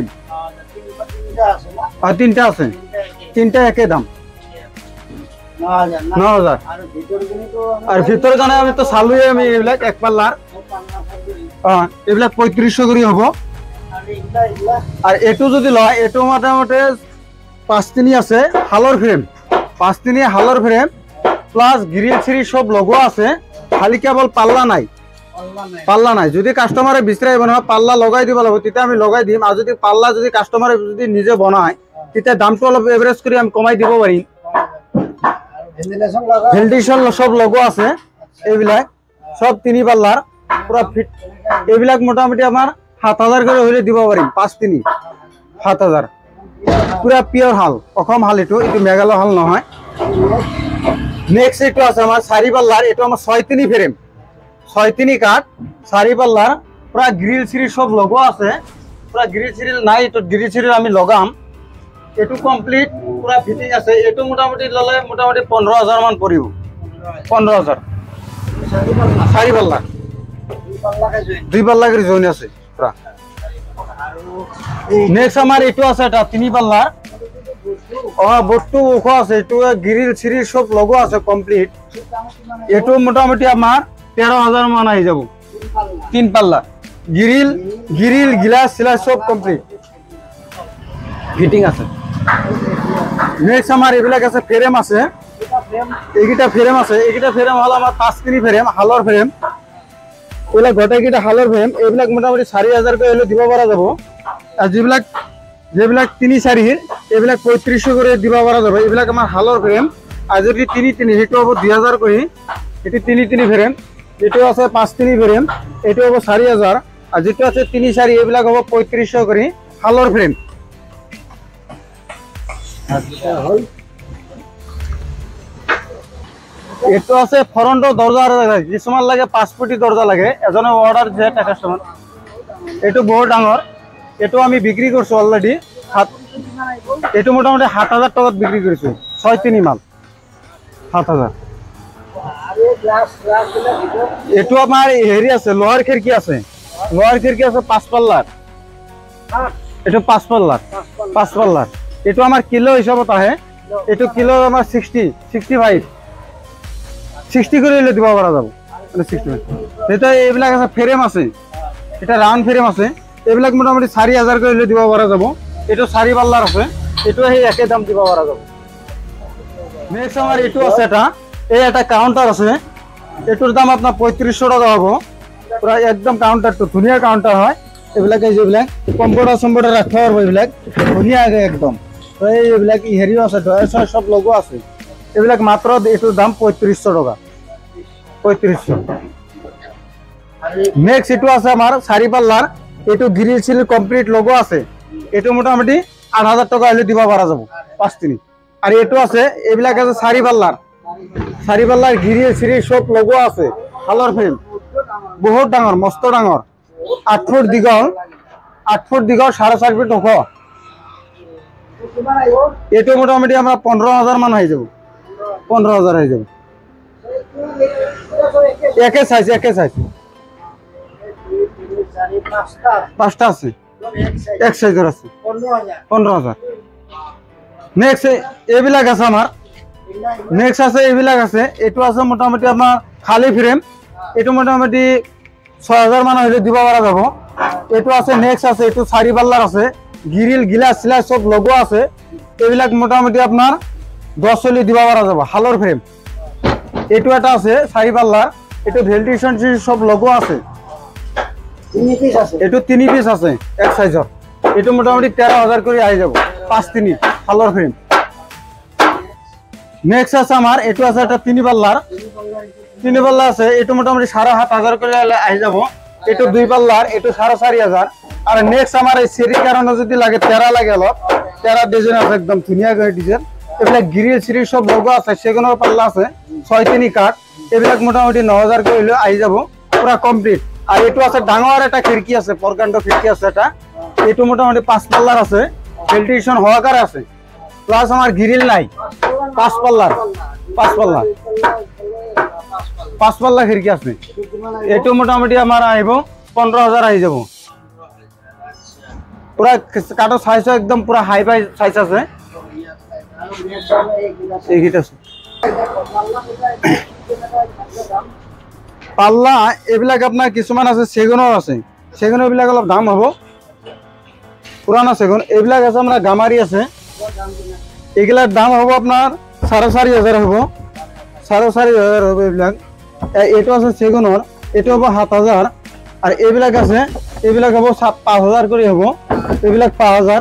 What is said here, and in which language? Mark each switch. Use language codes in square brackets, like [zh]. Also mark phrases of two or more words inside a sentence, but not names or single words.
[bn] তিনটা আছে না আর তিনটা আছে তিনটা একই দাম 9000 না 9000 আর ভিতরগুলো তো আর ভিতরে জানা আমি তো চালুই আমি এইবিলাক এক পাল্লার এইবিলাক 3500 করে হবো আর এইগুলা [as] আর এটো যদি লয় এটো মোটামুটি 5 তিনি আছে হালর ফ্রেম 5 তিনি হালর ফ্রেম প্লাস গ্রিল সিরি সব লগো আছে খালি কেবল পাল্লা নাই যদি কাস্টমারে বিচাৰিব নহয় পাল্লা লগাই দিব লাগিব তেতিয়া আমি লগাই দিম আর যদি পাল্লা যদি কাস্টমারে যদি নিজে বনায় তেতিয়া দামটো অলপ এভারেজ কৰি আমি কমাই দিব পাৰিম [bn] ভেন্টিলেশন লাগা [as] ভেন্টিলেশন সব লগো আছে এইবিলাক সব 3 পাল্লার পুরা ফিট এইবিলাক মোটামুটি আমার 7000 করে হইলে দিব পাৰিম 5 তিনি 7000 পুরা পিওর হাল অসম হাল এটো মেঘালয় হাল নহয় নেক্সট এটো আছে আমার 4 পাল্লার এটো আমার 6 তিনি ফ্রেম 6 তিনি কাঠ 4 পাল্লার পুরা গ্রিল সিরি সব লগো আছে পুরা গ্রিল সিরি নাই এটো গ্রিল সিরি আমি লগাম এটো কমপ্লিট পুরা ফিটিং আছে এটো মোটামুটি ললে মোটামুটি 15000 মান পড়িব 15000 4 পাল্লা 2 পাল্লা করে জয়েন আছে পুরা নেক্সট আমার এটো আছে এটা 3 পাল্লার বস্তু ওখ আছে এটো গ্রিল সিরি সব লগো আছে কমপ্লিট এটো মোটামুটি আমার 13000 মান আই যাব 3 পাল্লা [en] grill glass [as] সিলাস সব কমপ্লিট ফিটিং আছে নেক্সট আমার এবিলাক আছে ফ্রেম আছে এইটা ফ্রেম আছে এইটা ফ্রেম হল আমার 5 তিনি ফ্রেম হালর ফ্রেম ওইলা গোটাই কিটা হালর ফ্রেম এইবিলাক মোটামুটি 4000 করে হলে দিব পারা যাব আর যেবিলাক 3-4 এইবিলাক 3500 করে দিব পারা যাব এইবিলাক আমার হালর ফ্রেম আর যদি 3-3 হেটো হবো 2000 করে এটি 3-3 ফ্রেম এটো আছে 5-3 ফ্রেম এটো হবো 4000 আর যেটো আছে 3-4 এইবিলাক হবো 3500 করে হালর ফ্রেম আচ্ছা হল এটো আছে ফ্রন্ট দরজা কিছুমান লাগে 5 ফুটি দরজা লাগে এজনে অর্ডার যে কাস্টমার এটো বহুত ডাঙর এটো আমি বিক্রি করছি অলরেডি এটো মোটামুটি 7000 টাকাত বিক্রি করেছি 6-3 মাল 7000 [bn] আরে গ্লাস গুলো ভিতর [as] এটো আমার হেরি আছে লোহার খিড়কি আছে 5 পাল্লার এটো 5 পাল্লার এটো আমার কিলো হিসাবত আহে এটো কিলো আমার 65 করে হলে দিব পারা যাব মানে 65 এটা এইবিলাক আছে ফ্রেম আছে এটা রাউন্ড ফ্রেম আছে এইবিলাক মোটামুটি 4000 করে হলে দিব পারা যাব এটো 4 পাল্লার আছে এটো সেই একই দাম দিব পারা যাব নেক্সট আমার এটো আছে এটা কাউন্টার আছে এটোর দাম আপনার 3500 টাকা হবে পুরা একদম কাউন্টার তো ধুনিয়া কাউন্টার হয় এইবিলাক এই যেবিলাক কম্পিউটার রাখতে পারবো এইবিলাক ধুনিয়া একদম তো এইবিলাক হেরিও আছে সব লগো আছে এইবিলাক মাত্র এটোর দাম 3500 টাকা 3500 নেক্সট এটো আছে আমার 4 পাল্লার এটো গ্রিল সিল কমপ্লিট লগো আছে এটো মোটামুটি 8000 টাকা হলে দিবা পারা যাব 5 তিনি আর এটো আছে এইবিলাক আছে 4 পাল্লার গ্রিল সিল সব লগো আছে হালর ফ্রেম বহুত ডাঙর মস্ত ডাঙর 8 ফুট দীঘল 4.5 ফুট ওখ এটো মোটামুটি আমরা 15000 মান হয়ে যাব 15000 হয়ে যাব একে সাইজ পাঁচটা আছে, এক সাইজের আছে 15,000। নেক্সট এইবিলাক আছে আমার, নেক্সট আছে এইবিলাক আছে। এইটো আছে মোটামুটি আপনার খালি ফ্রেম, এইটো মোটামুটি 6,000 মান হলে দিব পৰা যাব। এইটো আছে নেক্সট আছে, এইটো 4 পাল্লাৰ আছে, [en] grill glass [as] চিলাস সব লগোৱা আছে। এইবিলাক মোটামুটি আপনার 10 চলি দিব পৰা যাব, হালৰ ফ্রেম। এইটো এটা আছে 4 পাল্লাৰ, এইটো ভেন্টিলেশন সব লগোৱা আছে। এইটো 3 পিস আছে এক সাইজৰ, এইটো মোটামুটি 13,000 করে আহি যাব, 5-3 হালৰ ফ্রেম। নেক্সট আছে আমার, এইটো আছে এটা 3 পাল্লাৰ, 3 পাল্লা আছে, এইটো মোটামুটি 7,500 করে আহি যাব। এইটো 2 পাল্লার, এইটো 4,500। আর নেক্সট আমার এই সিরির কারণে যদি লাগে 13 লাগে, অলপ 13 ডিজাইন আছে, একদম ধুনিয়া করে ডিজাইন। এবিলাক গ্রিল সিরিজ সব লগোৱা আছে, সেগুলোর পাল্লা আছে 6-3 কাঠ। এবিলাক মোটামুটি 9,000 করে হলে আহি যাব, পুরা কমপ্লিট। আর এইটো আছে ডাঙর একটা খিড়কি আছে, প্রকাণ্ড খিড়কি আছে এটা, এইটো মোটামুটি 5 পাল্লার আছে, ভেন্টিলেশন সহকারে আছে, প্লাস আমার গ্রিল নাই। 5 পাল্লার, 5 পাল্লা, 5 পাল্লা খিড়কি আছে। এইটো মোটামুটি আমার আহিব 15,000 আহি যাব। পুরা কাঠৰ সাইজ একদম পুরা হাই ফাই সাইজ আছে। এইকেইটা আছে পাল্লা, এইবিলাক আপনার কিছুমান আছে সেগুনৰ আছে, সেগুন এইবিলাক অলপ দাম হব, পুরানো সেগুন। এইবিলাক আছে আমরা গামারি আছে, এইগুলার দাম হব আপনার 4,500 হব, 4,500 হবে এইবিলাক। এইটো আছে সেগুনৰ, এইটো হব 7,000। আর এইবিলাক আছে, এইবিলাক হব 5,000 করে হব, এইবিলাক 5,000।